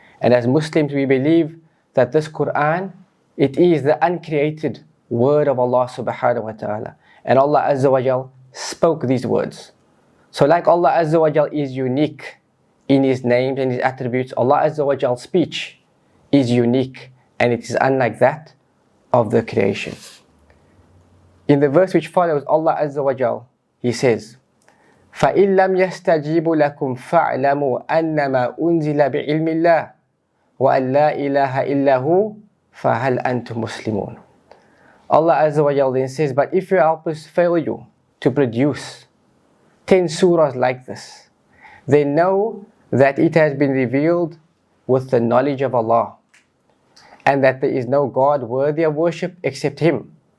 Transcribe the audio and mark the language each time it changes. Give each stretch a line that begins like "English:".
English: And as Muslims, we believe that this Quran, it is the uncreated word of Allah subhanahu wa ta'ala. And Allah Azza wa Jal spoke these words. So like Allah Azza wa Jal is unique in His names and His attributes, Allah Azza wa Jal's speech is unique and it is unlike that of the creation.
Arabic: In the verse which follows, Allah Azza wa Jal, He says, فَإِن لَمْ يَسْتَجِيبُوا لَكُمْ فَاعْلَمُوا أَنَّمَا أُنزِلَ بِعِلْمِ اللَّهِ وَأَن لَا إِلَهَ إِلَّا هُوَ فَهَلْ أَنْتُمْ مُسْلِمُونَ.
English: Allah Azza wa Jal then says, but if your helpers fail you to produce 10 surahs like this, then know that it has been revealed with the knowledge of Allah, and that there is no God worthy of worship except Him.